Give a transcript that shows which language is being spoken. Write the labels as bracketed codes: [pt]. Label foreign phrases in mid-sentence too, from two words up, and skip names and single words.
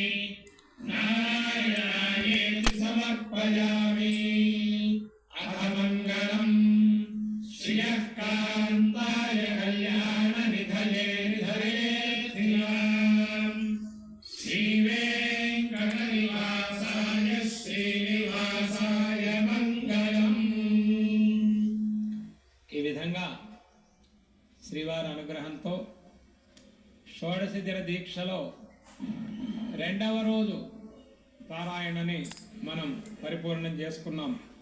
[sa] नारायणायेति समर्पयामि अथ मङ्गलम् श्रियः कान्ताय कल्याणनिधये निधयेत्तिलाम् श्रीवेङ्कटनिवासाय శ్రీనివాసాయ మంగళం. [te] ఈ విధంగా శ్రీవారి అనుగ్రహంతో షోడశ దిన దీక్షలో రెండవ రోజు పారాయణని మనం పరిపూర్ణం చేసుకున్నాం.